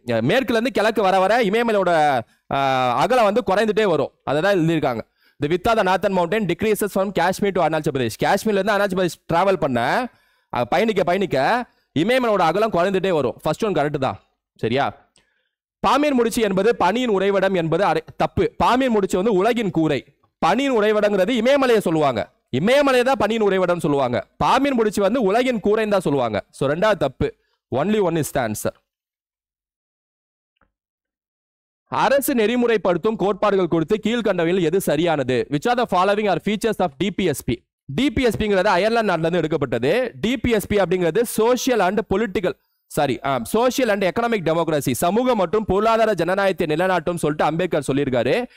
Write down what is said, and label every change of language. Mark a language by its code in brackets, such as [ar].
[ta] மேற்குல இருந்து கிழக்கு வர வர இமயமலையோட அகலம் வந்து குறைந்துட்டே வரும். அதான் எழுதியிருக்காங்க. [en] The width of the northern mountain decreases from Kashmir to Arunachal Pradesh. [ta] காஷ்மீர்ல இருந்து அருணாச்சல பிரதேஷ் டிராவல் பண்ண பயணிக்க இமயமலையோட அகலம் குறைந்துட்டே வரும். ஃபர்ஸ்ட் ஒன் கரெக்ட் தான். சரியா, பாமீர் முடிச்சு என்பது பனியின் உறைவிடம் என்பது தப்பு. பாமீர் முடிச்சு வந்து உலகின் கூரை, பனியின் உறைவிடங்கிறது இமயமலையை சொல்லுவாங்க. இமயமலையை தான் பனியின் உறைவிடம் சொல்லுவாங்க. பாமீர் முடிச்சு வந்து உலகின் கூரைன்னு தான் சொல்லுவாங்க. சோ ரெண்டாவது தப்பு. [en] Only one is the answer. [ta] அரசு நெறிமுறைப்படுத்தும் கோட்பாடுகள் கொடுத்து கீழ்கண்டவையில் எது சரியானது? [en] which are the following are features of DPSP? [ta] டிபிஎஸ்பிங்கிறது Ireland நாட்டில இருந்து எடுக்கப்பட்டது. டிபிஎஸ்பி அப்படிங்கிறது [en] social and political [ta] sorry [en] social and economic democracy, [ta] சமூக மற்றும் பொருளாதார ஜனநாயகத்தை நிலைநாட்டும் சொல்லிட்டு அம்பேத்கர் சொல்லியிருக்காரு.